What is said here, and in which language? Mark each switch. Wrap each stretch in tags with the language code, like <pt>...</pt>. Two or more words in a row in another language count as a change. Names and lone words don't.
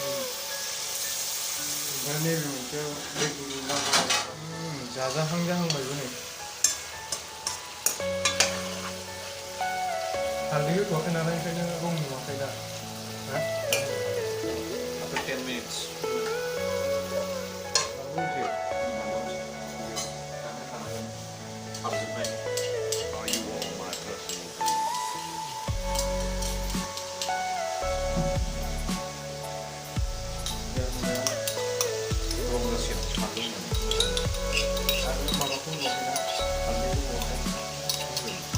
<brx>ओमफ्राय नैबे मोनसेयाव दै गुदुं नांगौ। जाजाहां जाहांबायबो नै। हालदै होथ'वाखै नालाय ओंखायनो रं नुवाखै दा।</brx> <en>After 10 minutes. Are you all my personal dreams?</en> <brx>आरो माबाखौ होबावबायना हालदैखौ होबावाखै।</brx>